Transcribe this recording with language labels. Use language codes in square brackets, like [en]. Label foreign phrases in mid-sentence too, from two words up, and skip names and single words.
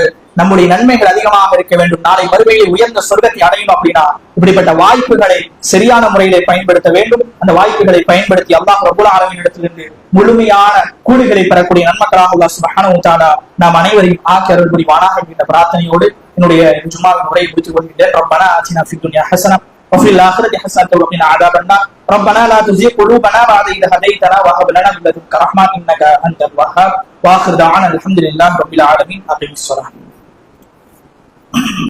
[ta] நம்முடைய நன்மைகள் அதிகமாக இருக்க வேண்டும். நாளை மறுமையில் உயர்ந்த சொர்க்கத்தை அடையணும் அப்படின்னா இப்படிப்பட்ட வாய்ப்புகளை சரியான முறையிலே பயன்படுத்த வேண்டும். அந்த வாய்ப்புகளை பயன்படுத்தி அல்லாஹ் [ar] رب العالمين [ta] இடத்திலிருந்து முழுமையான கூலிகளை பெறக்கூடிய நன்மக்களாக [ar] الله سبحانه وتعالى [ta] நாம் அனைவரையும் ஆக்கி அருள் புரிவானாக என்ற பிரார்த்தனையோடு என்னுடைய ஜும்மாவின் உரையை முடித்துக் கொள்கின்றேன். [ar] ربنا آتنا في الدنيا حسنة وفي الآخرة حسنة وقنا عذاب النار ربنا لا تزغ قلوبنا بعد إذ هديتنا وهب لنا من لدنك رحمة إنك أنت الوهاب وآخر دعوانا الحمد لله رب العالمين. أقم الصلاة.